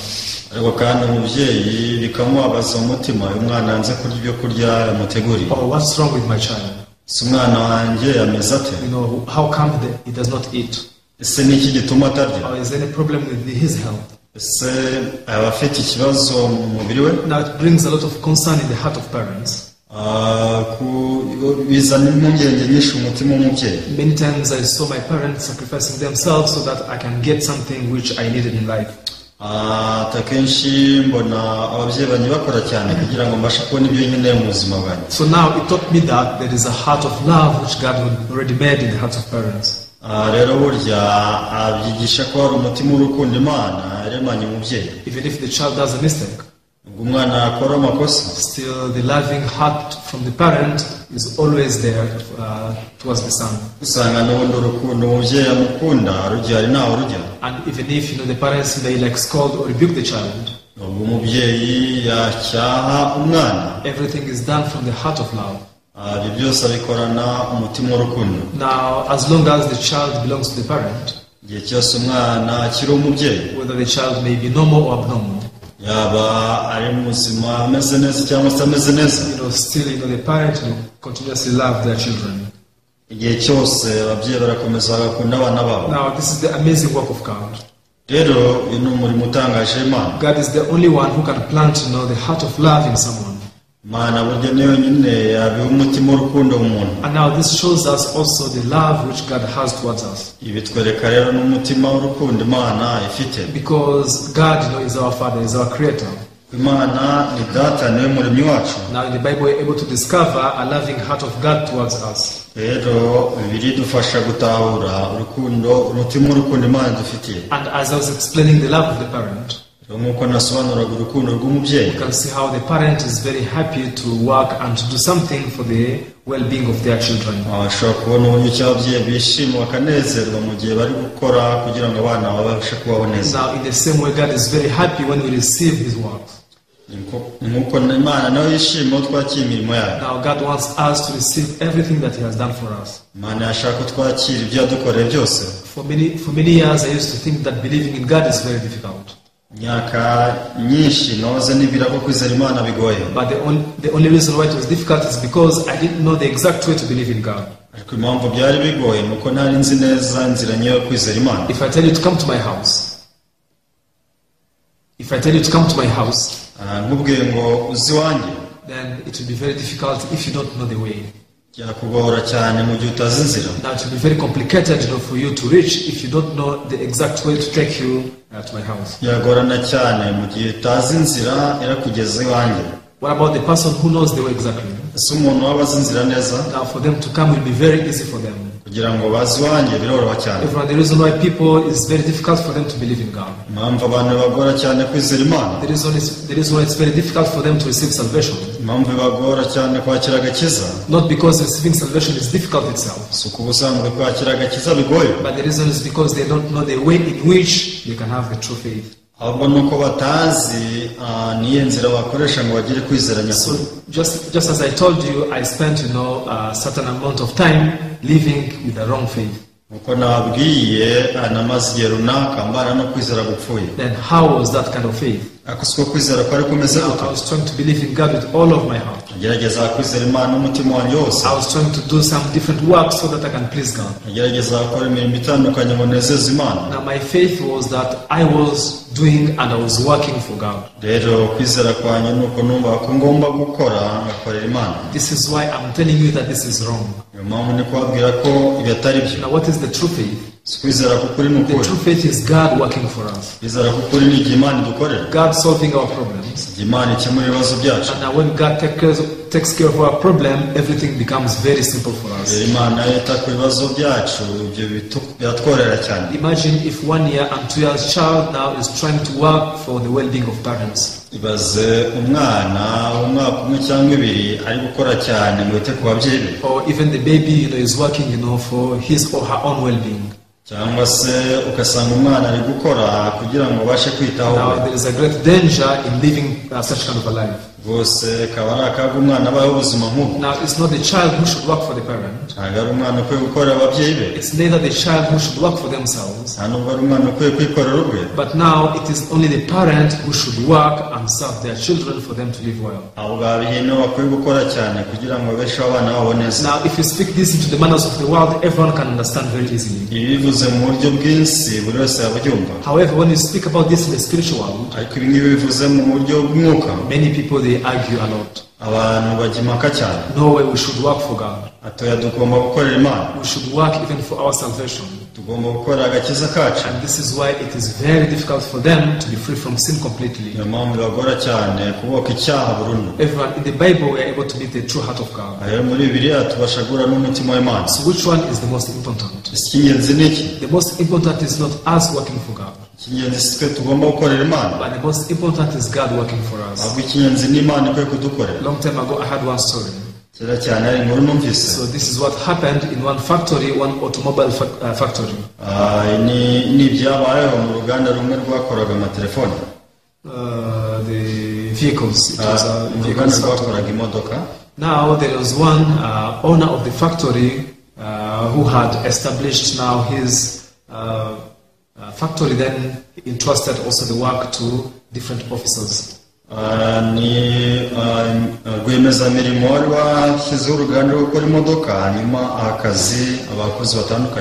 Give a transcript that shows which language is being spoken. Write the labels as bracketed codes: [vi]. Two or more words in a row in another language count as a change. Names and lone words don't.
[en] Oh, what's wrong with my child? How come he does not eat? Or is there any problem with his health? Now it brings a lot of concern in the heart of parents. [rw] bizana impungenge nyinshi umutima w'umubyeyi. [en] Many times I saw my parents sacrificing themselves so that I can get something which I needed in life. [rw] Takenshi mbona ababyeyi banjye bakora cyane kugira ngo mbashe kubona ibyo nkeneye mu buzima bwanjye. [en] So now it taught me that there is a heart of love which God already made in the hearts of parents. [rw] Rero burya abyigisha ko hari umutima w'urukundo Imana yaremanye umubyeyi. [en] Even if the child does a mistake, [rw] umwana akora amakosa, [en] still the loving heart from the parent is always there towards the son. [rw] Usanga n'ubundi urukundo umubyeyi amukunda rugihari ntaho rujya. [en] And even if the parents may like scold or rebuke the child, [rw] ubwo umubyeyi yacyaha umwana, [en] everything is done from the heart of love. [rw] Ibyo byose abikorana umutima w'urukundo. [en] Now, as long as the child belongs to the parent, [rw] igihe cyose umwana akiri umubyeyi, [en] whether the child may be normal or abnormal, [rw] yaba ari muzima ameze neza cyangwa se ameze neza, [en] still the parent will continuously love their children. [rw] igihe cyose ababyeyi barakomeza bagakunda abana babo. [en] Now, this is the amazing work of God. [rw] Rero uyu ni umurimo utangaje Imana. [en] God is the only one who can plant the heart of love in someone. [rw] Imana burya niyo nyine yabiha umutima w'urukundo umuntu. [en] And now this shows us also the love which God has towards us. [rw] Ibi twereka rero n'umutima w'urukundo Imana ifite. [en] Because God is our Father, is our Creator. [rw] Imana ni data, niwe muremyi wacu. [en] Now in the Bible we are able to discover a loving heart of God towards us. [rw] Rero biri dufasha gutahura urukundo, umutima w'urukundo Imana dufitiye. [en] And as I was explaining the love of the parent, [rw] nk'uko nasobanuraga urukundo rw'umubyeyi, [en] you can see how the parent is very happy to work and to do something for the well-being of their children. [rw] Ashobora kubona uburyo ki ababyeyi bishima bakanezerwa mu gihe bari gukora kugira ngo abana babashe kubaho neza. [en] Now in the same way God is very happy when we receive His works. [rw] nk'uko Imana nayo yishima twakira imirimo yayo. [en] Now God wants us to receive everything that He has done for us. [rw] Imana yashaka ko twakira ibyo yadukoreye byose. [en] For many years I used to think that believing in God is very difficult. [rw] Myaka nyinshi noze nibwira ko kwizera Imana bigoye. [en] But the only reason why it was difficult is because I didn't know the exact way to believe in God. [rw] Ariko impamvu byari bigoye nuko ntari nzi neza inzira nyayo yo kwizera Imana. [en] If I tell you to come to my house, [rw] nkubwiye ngo uzi wanjye, [en] then it will be very difficult if you don't know the way. [rw] byakugora cyane mu gihe utazi inzira. [en] Now it will be very complicated for you to reach if you don't know the exact way to take you to my house. [rw] byagorana cyane mu gihe utazi inzira irakugeza iwanjye. [en] What about the person who knows the way exactly? [rw] ese umuntu waba azi inzira neza? [en] Now for them to come will be very easy for them. [rw] kugira ngo bazi iwanjye biroroha cyane. [en] The reason why people is very difficult for them to believe in God. [rw] impamvu abantu bagora cyane kwizera Imana. [en] The reason why it's very difficult for them to receive salvation. [rw] impamvu bagora cyane kwakira agakiza. [en] Not because receiving salvation is difficult itself. [rw] si uko ubusanzwe kwakira agakiza bigoye. [en] But the reason is because they don't know the way in which they can have the true faith. [rw] ahubwo nuko batazi niyo nzira bakoresha ngo bagire kwizera nyakuri. [en] So just as I told you, I spent a certain amount of time living with the wrong faith. [rw] uko nabwiye namaze igihe runaka mbana no kwizera gupfuye. [en] Then how was that kind of faith? [rw] ako siko kwizera kwari kumeze [en] I [rw] gute. [en] was trying to believe in God with all of my heart. [rw] ngerageza kwizera Imana n'umutima wanjye wose. [en] I was trying to do some different works so that I can please God. [rw] ngerageza gukora imirimo itandukanye ngo nezeze Imana. [en] Now my faith was that I was doing and I was working for God. [rw] rero kwizera kwanjye nuko numva ko ngomba gukora ngakorera Imana. [en] This is why I'm telling you that this is wrong. [rw] niyo mpamvu ni kubabwira ko ibi atari byo. [en] Now what is the true faith? [rw] kwizera k'ukuri ni [en] The [rw] ukuri. [en] true faith is God working for us. [rw] kwizera k'ukuri ni igihe Imana idukorera. [en] God solving our problems. [rw] igihe Imana ikemura ibibazo byacu. [en] And now when God takes care of our problem, everything becomes very simple for us. [rw] rero Imana yita ku bibazo byacu ibyo biratworera cyane. [en] Imagine if 1 year and 2 years child now is trying to work for the well-being of parents. [rw] ibaze umwana w'umwaka umwe cyangwa ibiri ari gukora cyane ngo yite ku babyeyi be. [en] Or even the baby is working for his or her own well-being. [rw] cyangwa se ugasanga umwana ari gukora kugira ngo abashe kwitaho. [en] Now there is a great danger in living such kind of a life. [rw] rwose kaba ari akaga umwana abaho ubuzima nk'ubu. [en] Now it's not the child who should work for the parent. [rw] ntabwo ari umwana ukwiye gukorera ababyeyi be. [en] It's neither the child who should work for themselves. [rw] nta nubwo ari umwana ukwiye kwikorera ubwe. [en] But now it is only the parent who should work and serve their children for them to live well. [rw] abo babyeyi nibo bakwiye gukora cyane kugira ngo babesheho abana babo neza. [en] Now if you speak this into the manners of the world, everyone can understand very easily. [rw] ibi bivuze mu buryo bw'isi buri wese yabyumva. [en] However, when you speak about this in the spiritual world, [rw] ariko ibi ngibi bivuze mu buryo bw'umwuka. [en] many people they argue a lot. [rw] abantu bajya impaka cyane [en] No way we should work for God. [rw] atoya tugomba gukorera Imana [en] We should work even for our salvation. [rw] tugomba gukora agakiza kacu [en] And this is why it is very difficult for them to be free from sin completely. [rw] niyo mpamvu bibagora cyane kuboka icyaha burundu. [en] Everyone in the Bible, we are able to meet the true heart of God. [rw] Ayo muri Bibiliya tubasha guhura n'umutima w'Imana. [en] So which one is the most important? [rw] Icy'ingenzi ni iki? [en] The most important is not us working for God, [rw] Icy'ingenzi si twe tugomba gukorera Imana, [en] but the most important is God working for us. [rw] ahubwo icy'ingenzi ni Imana ikwiye kudukorera. [en] Long time ago, I had one story. [rw] Kera cyane hari inkuru numvise. [en] So this is what happened in one factory, one automobile factory. [rw] Ni ibyabayeho mu ruganda rumwe rwakoraga amatelefoni. [en] The vehicles. It was a [rw] Mu [en] vehicles [rw] ruganda [en] factory. [rw] rwakoraga imodoka. [en] Now there was one owner of the factory who had established now his factory. Then he entrusted also the work to different officers. [rw] Ni rwiyemezamirimo wari washyizeho uruganda rwo gukora imodoka hanyuma aha akazi abakozi batandukanye.